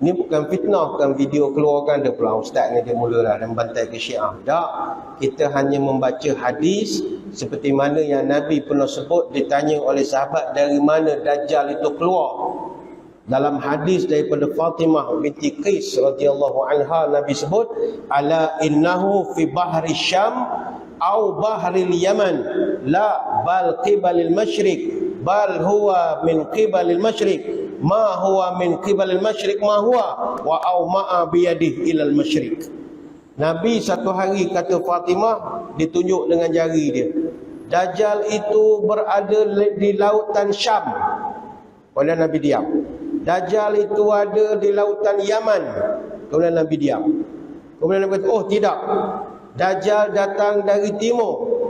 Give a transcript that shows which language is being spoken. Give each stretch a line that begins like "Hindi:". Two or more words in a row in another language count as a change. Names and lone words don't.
Malay: Ini bukan fitnah, bukan video keluarkan dia pula ustaz ni dia mulalah dan bantai ke Syiah. Tak. Kita hanya membaca hadis seperti mana yang Nabi pernah sebut, ditanya oleh sahabat dari mana Dajjal itu keluar. Dalam hadis daripada Fatimah binti Qais
Arabic: رضي الله عنها,
Malay: Nabi sebut,
Arabic: ألا إنه في بحر الشام أو بحر اليمن، لا بل قبل المشرق، بل هو من قبل المشرق. ما هو من قبل المشرق ما هو وأومأ بيده إلى المشرق.
Malay: Nabi satu hari kata Fatimah, ditunjuk dengan jari dia, Dajjal itu berada di lautan Syam. Kemudian Nabi diam. Dajjal itu ada di lautan Yaman. Kemudian Nabi diam. Kemudian Nabi kata, oh tidak, Dajjal datang dari timur.